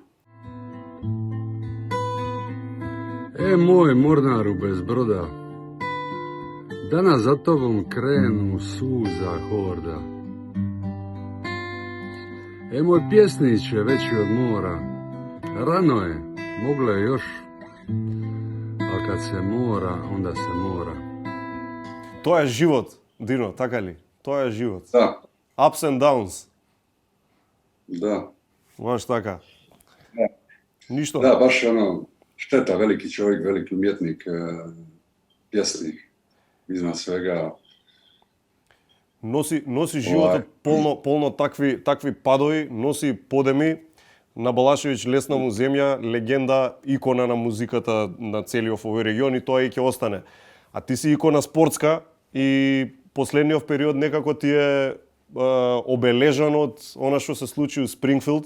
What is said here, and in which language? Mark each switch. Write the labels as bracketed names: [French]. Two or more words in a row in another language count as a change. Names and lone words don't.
[Croatian] Moj mornaru bez broda, danas za tobom krenu suza horda. Moj pjesniće veći od mora, rano je, moglo je još, ali kad se mora, onda se mora. [Macedonian] Тоа е живот, Дино, така ли? Тоа е живот. [Croatian] Da. [English] Ups and downs. [Croatian] Da. [Macedonian] Baš така. [Croatian] Da. [Macedonian] Ништо. [Croatian] Da, baš šteta, veliki čovjek, veliki umjetnik, pjesnik, iznad svega. [Macedonian] носи животот полно такви падови, носи подеми. На Балашевиќ лесна му земја, легенда, икона на музиката на целиот овој регион, и тоа и ќе остане. А ти си икона спортска и последниот период некако ти е обележан од она што се случи у Спрингфилд.